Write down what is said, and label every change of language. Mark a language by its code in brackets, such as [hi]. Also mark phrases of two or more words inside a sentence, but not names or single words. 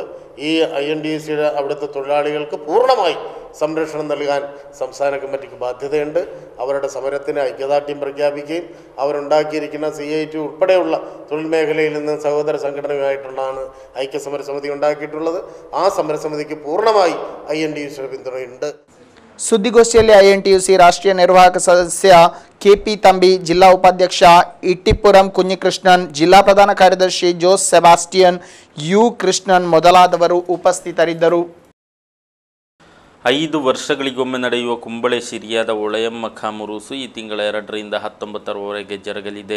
[ml] ഈ INTUCയുടെ അവിടുത്തെ തൊഴിലാളികൾക്ക് പൂർണ്ണമായി സംരക്ഷണം നൽകാൻ സംസ്ഥാന കമ്മിറ്റിക്ക് ബാധ്യതയുണ്ട്. അവരുടെ സമരത്തിന് ഐക്യദാർഢ്യം പ്രഖ്യാപിക്കുകയും അവരുണ്ടാക്കിയിരിക്കുന്ന CIT ഉൾപ്പെടെയുള്ള തൊഴിൽ മേഖലയിൽ നിന്ന് സഹോദര സംഘടനയുമായിട്ടുള്ളതാണ് ഐക്യസമരസമിതി ഉണ്ടാക്കിയിട്ടുള്ളത്. ആ സമരസമിതിക്ക് പൂർണ്ണമായി INTUCയുടെ പിന്തുണയുണ്ട്. [kn] ಸುದ್ದಿಗೋಷ್ಠಿಯಲ್ಲಿ INTUC ರಾಷ್ಟ್ರೀಯ ನಿರ್ವಾಹಕ ಸದಸ್ಯ KP ತಂಬಿ, ಜಿಲ್ಲಾ ಉಪಾಧ್ಯಕ್ಷ ಇಟ್ಟಿಪುರಂ ಕುഞ്ഞിಕೃಷ್ಣನ್, ಜಿಲ್ಲಾ ಪ್ರಧಾನ ಕಾರ್ಯದರ್ಶಿ ಜೋಸ್ ಸೆಬಾಸ್ಟಿಯನ್, ಯು ಕೃಷ್ಣನ್ ಮೊದಲಾದವರು ಉಪಸ್ಥಿತರಿದ್ದರು. 5 ವರ್ಷಗಳಿಗೊಮ್ಮೆ ನಡೆಯುವ ಕುಂಬಳೆಶಿರಿಯಾದ ಒಳೆಯಮ್ಮ ಖಾಮುರುಸು ಈ ತಿಂಗಳ 2ರಿಂದ 19ರವರೆಗೆ ಜರುಗಲಿದೆ.